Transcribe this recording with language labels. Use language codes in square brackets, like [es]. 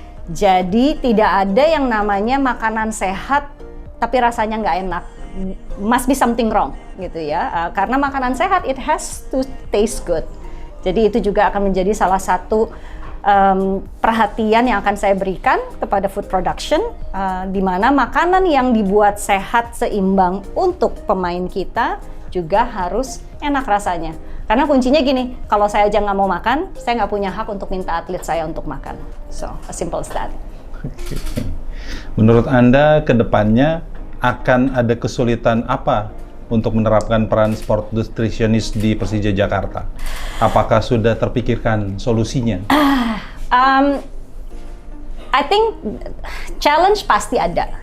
[id] Jadi tidak ada yang namanya makanan sehat tapi rasanya nggak enak. [en] Must be something wrong gitu ya. Karena makanan sehat it has to taste good. [id] Jadi itu juga akan menjadi salah satu perhatian yang akan saya berikan kepada food production, di mana makanan yang dibuat sehat seimbang untuk pemain kita juga harus enak rasanya. Karena kuncinya gini, kalau saya aja nggak mau makan, saya nggak punya hak untuk minta atlet saya untuk makan. [en] So, as simple as that. [id] Menurut Anda, ke depannya akan ada kesulitan apa untuk menerapkan peran sport nutritionist di Persija Jakarta? Apakah sudah terpikirkan solusinya? [en] I think challenge pasti ada.